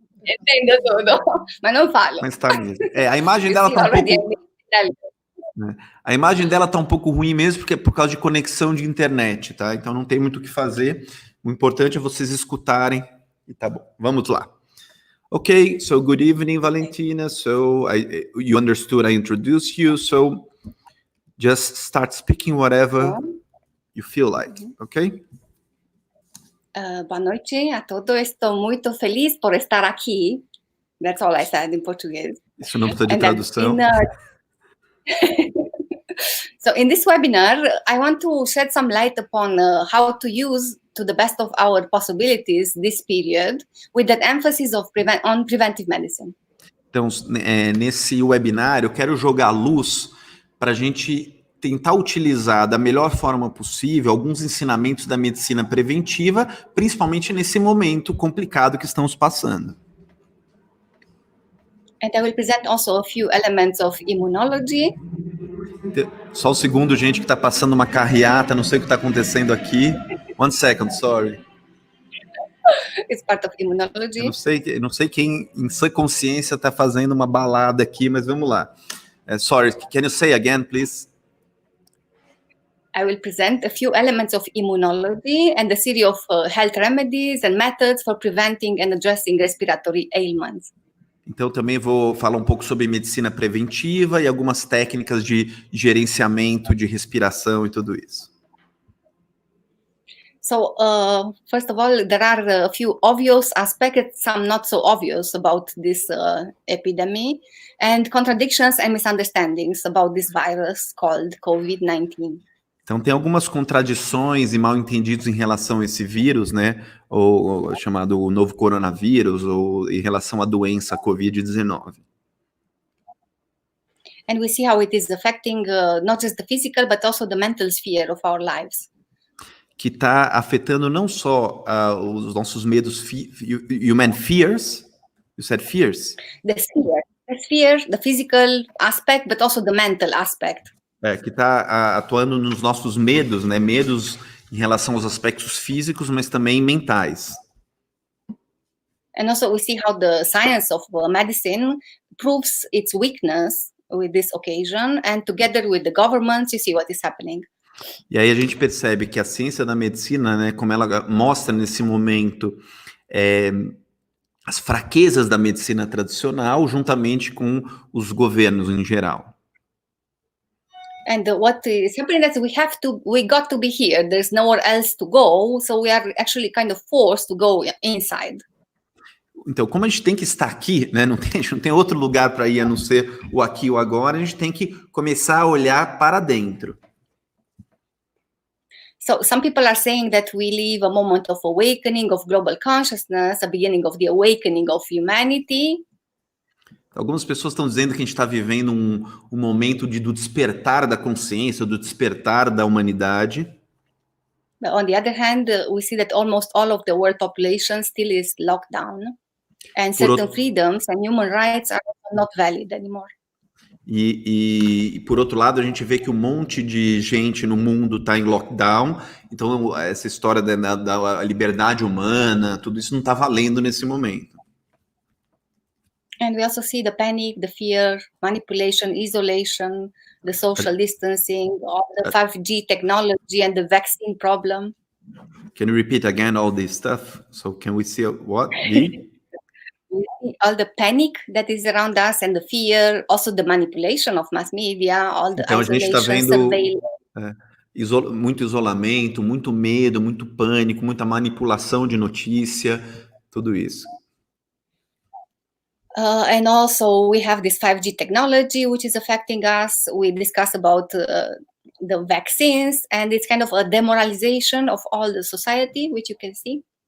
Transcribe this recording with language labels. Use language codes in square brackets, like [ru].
[pt] Entendo tudo, mas não falo. Mas tá mesmo. A imagem dela tá um pouco... A imagem dela tá um pouco ruim mesmo, porque é por causa de conexão de internet, tá? Então não tem muito o que fazer. O importante é vocês escutarem e tá bom. Vamos lá. [en] Okay, so good evening, Valentina. So you understood I introduced you, so just start speaking whatever you feel like, okay? [pt] Boa noite a todos. Estou muito feliz por estar aqui. [en] That's all I said in português. [pt] Isso não precisa de tradução. [en] So in this webinar, I want to shed some light upon how to use to the best of our possibilities this period, with that emphasis on preventive medicine. [pt] Então, nesse webinário, eu quero jogar luz para a gente tentar utilizar da melhor forma possível alguns ensinamentos da medicina preventiva, principalmente nesse momento complicado que estamos passando. [en] And I will present also a few elements of immunology. [pt] Só um segundo, gente, que está passando uma carreata, não sei o que está acontecendo aqui. [en] One second, sorry. It's part of immunology. [pt] Eu não sei quem em sua consciência está fazendo uma balada aqui, mas vamos lá. [en] Sorry, can you say again, please? I will present a few elements of immunology and a series of health remedies and methods for preventing and addressing respiratory ailments. [pt] Então, também vou falar um pouco sobre medicina preventiva e algumas técnicas de gerenciamento de respiração e tudo isso. [en] So, first of all, there are a few obvious aspects, some not so obvious about this epidemic, and contradictions and misunderstandings about this virus called COVID-19. [pt] Então, tem algumas contradições e mal-entendidos em relação a esse vírus, né? Ou chamado o novo coronavírus, ou em relação à doença COVID-19. [en] And we see how it is affecting not just the physical, but also the mental sphere of our lives. [pt] Que está afetando não só os nossos medos, [en] human fears, you said fears? The sphere, the physical aspect, but also the mental aspect. [pt] Que está atuando nos nossos medos, né? Medos em relação aos aspectos físicos, mas também mentais. [en] And also we see how the science of medicine proves its weakness with this occasion, and together with the governments, you see what is happening. [pt] E aí a gente percebe que a ciência da medicina, né, como ela mostra nesse momento as fraquezas da medicina tradicional, juntamente com os governos em geral. [en] And what is happening is we got to be here. There's nowhere else to go, so we are actually kind of forced to go inside. [pt] Então, como a gente tem que estar aqui, né, a gente não tem outro lugar para ir a não ser o aqui e o agora, a gente tem que começar a olhar para dentro. [en] So some people are saying that we live a moment of awakening of global consciousness, a beginning of the awakening of humanity. [pt] Algumas pessoas estão dizendo que a gente está vivendo um momento do despertar da consciência, do despertar da humanidade. [en] But on the other hand, we see that almost all of the world population still is locked down, and certain freedoms and human rights are not valid anymore. [pt] E por outro lado, a gente vê que um monte de gente no mundo está em lockdown, então essa história da liberdade humana, tudo isso não está valendo nesse momento. [en] And we also see the panic, the fear, manipulation, isolation, the social distancing, all the 5G technology and the vaccine problem. Can you repeat again all this stuff? So can we see what? We see all the panic that is around us and the fear, also the manipulation of mass media, all the [pt] então, [en] isolation, [pt] a gente está vendo muito isolamento, muito medo, muito pânico, muita manipulação de notícia, tudo isso. [en] And also we have this 5G technology which is affecting us. We discuss about the vaccines, and it's kind of a demoralization of all the society, which you can see.